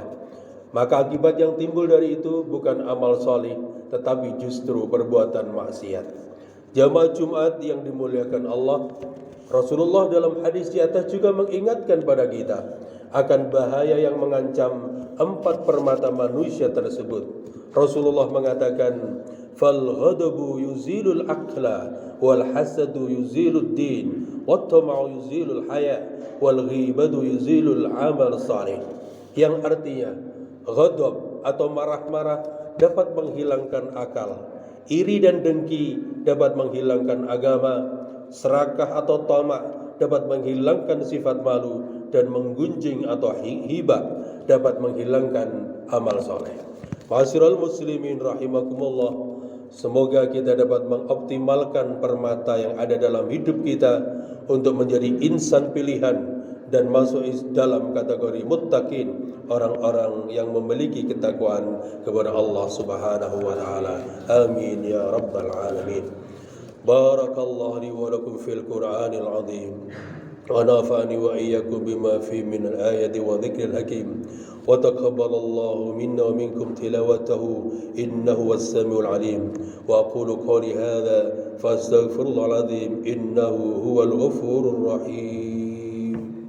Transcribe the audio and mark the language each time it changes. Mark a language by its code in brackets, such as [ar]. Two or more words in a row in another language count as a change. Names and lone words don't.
[id] Maka akibat yang timbul dari itu bukan amal soleh, tetapi justru perbuatan maksiat. Jamaah Jumat yang dimuliakan Allah, Rasulullah dalam hadis di atas juga mengingatkan pada kita akan bahaya yang mengancam 4 permata manusia tersebut. Rasulullah mengatakan, [ar] فالغضب يزيل العقل، والحسد يزيل الدين، والطمع يزيل الحياء، والغيبة تزيل العمل الصالح. [id] Yang artinya, ghadab atau marah-marah dapat menghilangkan akal, iri dan dengki dapat menghilangkan agama, serakah atau tamak dapat menghilangkan sifat malu, dan menggunjing atau hibah dapat menghilangkan amal soleh. [ar] معاشر المسلمين رحمكم الله, [id] semoga kita dapat mengoptimalkan permata yang ada dalam hidup kita untuk menjadi insan pilihan dan masuk dalam kategori muttaqin, orang-orang yang memiliki ketakwaan kepada Allah [ar] سبحانه وتعالى. آمين يا رب العالمين. بارك الله لي ولكم في القرآن العظيم ونفعني وإياكم بما فيه من الآية وذكر الحكيم وتقبل الله منا ومنكم تلاوته إنه هو السميع العليم وأقول قولي هذا فاستغفر الله العظيم إنه هو الغفور الرحيم.